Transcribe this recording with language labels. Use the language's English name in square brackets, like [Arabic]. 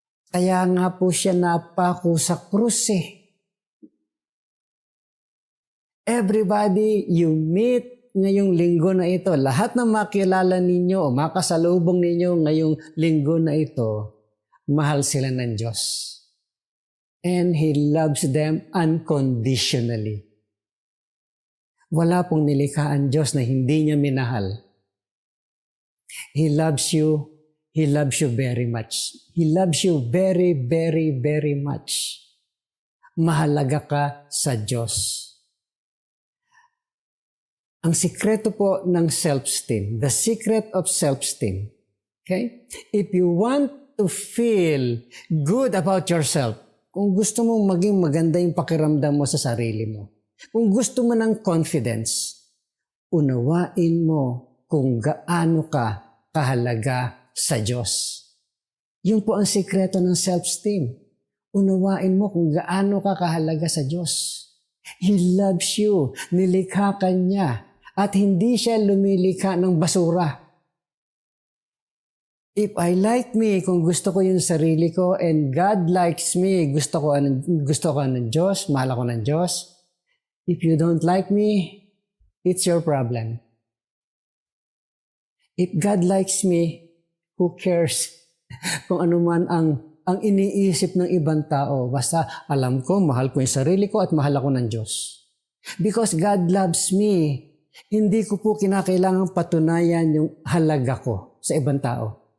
[Filipino] Kaya nga po siya napako sa krus eh. [English] Everybody you meet [Filipino] ngayong linggo na ito, lahat ng makilala ninyo o makasalubong ninyo ngayong linggo na ito, mahal sila ng Diyos. [English] And He loves them unconditionally. [Filipino] Wala pong nilikha ang Diyos na hindi niya minahal. [English] He loves you. He loves you very much. He loves you very, very, very much. [Filipino] Mahalaga ka sa Diyos. Ang sikreto po ng [English] self-esteem, the secret of self-esteem, okay? If you want to feel good about yourself, [Filipino] kung gusto mong maging maganda yung pakiramdam mo sa sarili mo, kung gusto mo ng confidence, unawain mo kung gaano ka kahalaga sa Diyos. Yun po ang sikreto ng self-esteem. Unawain mo kung gaano ka kahalaga sa Diyos. [English] He loves you. [Filipino] Nilikha ka niya. At hindi siya lumilikha ng basura. [English] If I like me, [Filipino] kung gusto ko yung sarili ko, [English] and God likes me, [Filipino] gusto ko ng Diyos, mahal ako ng Diyos. [English] If you don't like me, it's your problem. If God likes me, who cares [Filipino] kung ano man ang iniisip ng ibang tao? Basta alam ko, mahal ko yung sarili ko at mahal ako ng Diyos. [English] Because God loves me, [Filipino] hindi ko po kinakailangang patunayan yung halaga ko sa ibang tao.